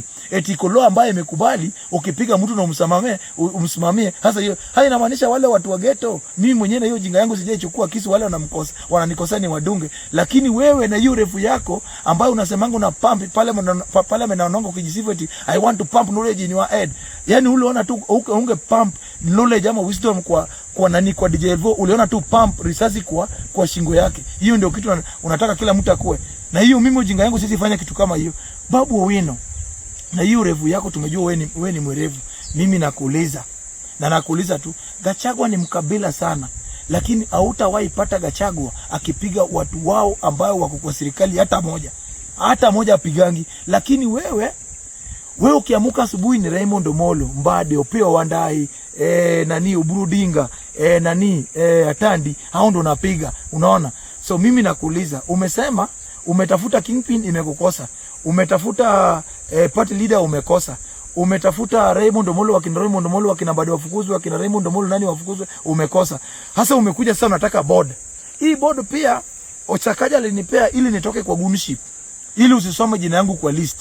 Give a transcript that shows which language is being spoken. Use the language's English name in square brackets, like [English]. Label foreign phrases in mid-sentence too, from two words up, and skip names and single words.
[Swahili] Eti Ikolo ambaye imekubali ukipiga mtu na umsimamie. Sasa hiyo inamaanisha wale watu wa ghetto. Mimi mwenyewe na hiyo jinga yangu sijaichukua kisu, wale wananikosea ni wadunge. Lakini wewe na hiyo refu yako ambayo unasemanga una pump pale amenaononga kujisifu eti [English] I want to pump knowledge in your head. [Swahili] Yani uliona tu unge [English] pump knowledge [Swahili] ama wisdom kwa nani, kwa DJ Elvo, uliona tu pump risasi kwa shingo yake. Hiyo ndio kitu unataka kila mtu akue. Na hiyo mimi ujinga yangu sisi fanya kitu kama hiyo. Babu Owino, na hiyo revu yako tumejua wewe ni mwerevu. Mimi nakuuliza. Na nakuuliza tu, Gachagua ni mkabila sana. Lakini hautawahi pata Gachagua akipiga watu wao ambao wako kwa serikali hata moja apigangi. Lakini wewe ukiamuka asubuhi ni Raymond Omolo, Mbade, Opiyo Wandayi, nani Oburu Odinga, Atandi, hao ndo unapiga. Unaona? So mimi nakuuliza, umesema umetafuta kingpin imekukosa. Umetafuta [English] party leader [Swahili] umekosa. Umetafuta Raymond Omolo, wakina Raymond Omolo, wakina Mbade wafukuzwe, wakina Raymond Omolo nani wafukuzwe, umekosa. Hasa umekuja sasa unataka board. Hii board pia Ochakaja alinipea ili nitoke kwa gunship, ili usisome jina yangu kwa list.